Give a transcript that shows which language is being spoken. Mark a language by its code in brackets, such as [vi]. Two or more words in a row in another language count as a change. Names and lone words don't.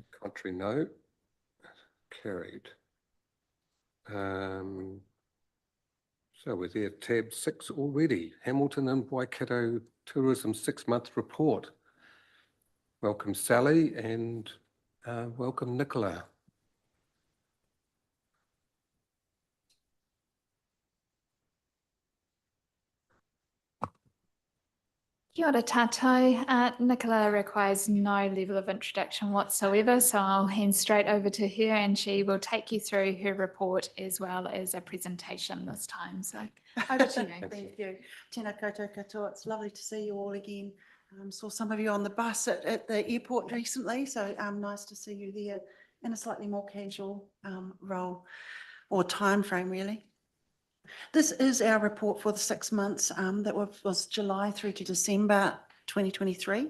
[en] Contrary, no. Carried. So we're there, tab 6 already. Hamilton and Waikato Tourism 6-month report. Welcome, Sally, and welcome, Nicola. [mi] Kia ora tātou. [en] Nicola requires no level of introduction whatsoever, so I'll hand straight over to her and she will take you through her report as well as a presentation this time. So over to you. Thank you. [mi] Tēnā koutou katoa. [en] It's lovely to see you all again. Saw some of you on the bus at the airport recently, so nice to see you there in a slightly more casual role or time frame, really. This is our report for the 6 months that was July through to December 2023.